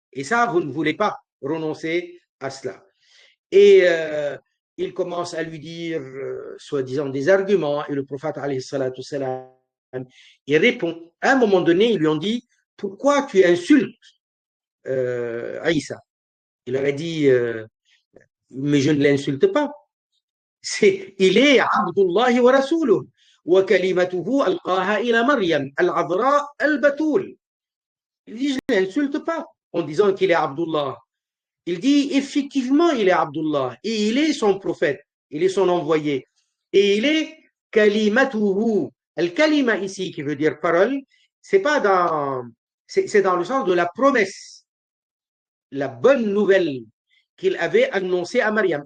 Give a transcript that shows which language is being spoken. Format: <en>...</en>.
<fr>Et ça, vous ne voulez pas renoncer à cela. Et il commence à lui dire, soi-disant, des arguments, et le prophète,</fr> <ar>alayhi salatu salam,</ar> <fr>Il répond. À un moment donné, ils lui ont dit, pourquoi tu insultes Aïssa? Il leur a dit, mais je ne l'insulte pas. Il est</fr> <ar>Abdullah wa Rasuluh. وكلمته ألقاها إلى مريم العذراء البتول.</ar> <fr>Il dit, je ne l'insulte pas en disant qu'il est Abdullah. Il dit, effectivement, il est Abdullah et il est son prophète, il est son envoyé. Et il est kalimatuhu. Al-kalima ici, qui veut dire parole, c'est pas dans, c'est dans le sens de la promesse, la bonne nouvelle qu'il avait annoncée à Maryam.</fr>